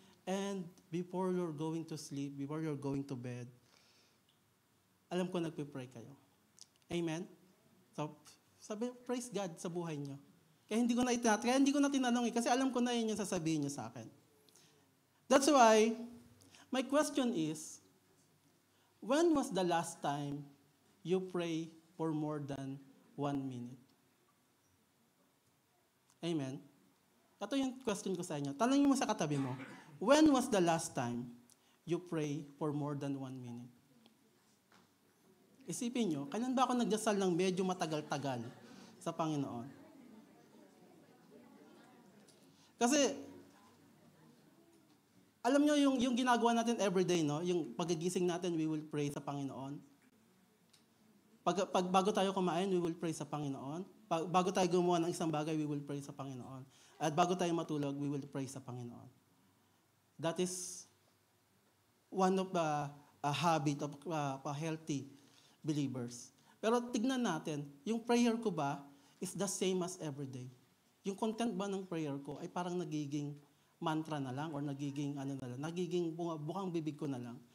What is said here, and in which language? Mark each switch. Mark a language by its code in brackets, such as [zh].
[en] And before you're going to sleep, before you're going to bed, [tl] alam ko nagpipray kayo. [en] Amen? [tl] So, sabi, [en] praise God [tl] sa buhay niyo. Kaya hindi ko na tinanong kasi alam ko na yun yung sasabihin niyo sa akin. [en] That's why, my question is, when was the last time you pray for more than 1 minute? Amen? [tl] Ito yung question ko sa inyo. Tanongin mo sa katabi mo, [en] when was the last time you pray for more than 1 minute? [tl] Isipin nyo, kailan ba ako nagdasal ng medyo matagal-tagal sa Panginoon? Kasi, alam nyo yung ginagawa natin everyday, no? Yung paggigising natin, [en] we will pray [tl] sa Panginoon. Bago tayo kumain, [en] we will pray [tl] sa Panginoon. Bago tayo gumawa ng isang bagay, [en] we will pray [tl] sa Panginoon. At bago tayo matulog, [en] we will pray [tl] sa Panginoon. [en] That is one of the habit of healthy believers. [tl] Pero tignan natin, yung prayer ko ba [en] is the same as every day? [tl] Yung content ba ng prayer ko ay parang nagiging mantra na lang or nagiging nagiging bukang bibig ko na lang.